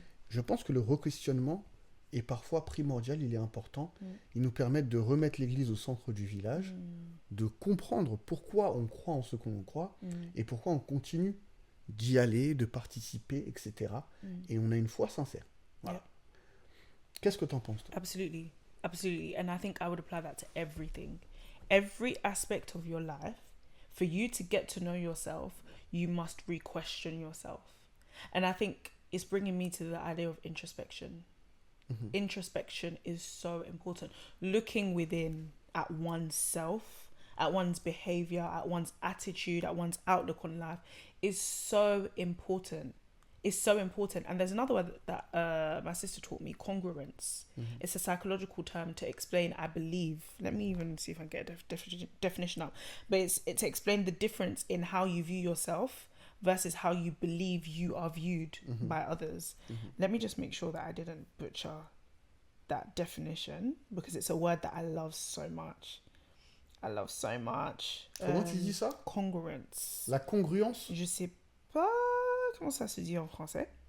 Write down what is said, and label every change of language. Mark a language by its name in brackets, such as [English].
[French] Je pense que le re-questionnement est parfois primordial, il est important. Il nous permet de remettre l'église au centre du village, de comprendre pourquoi on croit en ce qu'on croit et pourquoi on continue d'y aller, de participer, etc. Et on a une foi sincère. Voilà. Yeah. Qu'est-ce que tu en penses, toi? [English] Absolutely. Absolutely. And I think I would apply that to everything. Every aspect of your life, for you to get to know yourself, you must re-question yourself. And I think it's bringing me to the idea of introspection. Introspection is so important. Looking within at oneself, at one's behavior, at one's attitude, at one's outlook on life is so important. It's so important. And there's another word that my sister taught me, congruence. It's a psychological term to explain, I believe, let me even see if I can get a definition up, but it's to explain the difference in how you view yourself versus how you believe you are viewed by others. Let me just make sure that I didn't butcher that definition because it's a word that I love so much. [French] Comment tu dis ça? [English] Congruence. [French] La congruence? Je sais pas comment ça se dit en français.